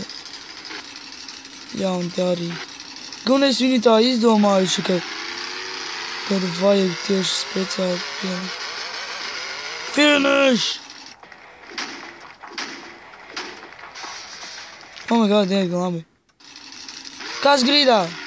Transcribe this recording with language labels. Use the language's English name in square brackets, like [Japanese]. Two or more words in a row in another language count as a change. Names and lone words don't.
[Latvian] Jā, un tā arī. Galvenais viņi tā izdomājuši, ka tādu vajag tieši speciāli pielikt. [English] Finish! Oh my god, [Latvian] diezgan labi. Kas grīdā?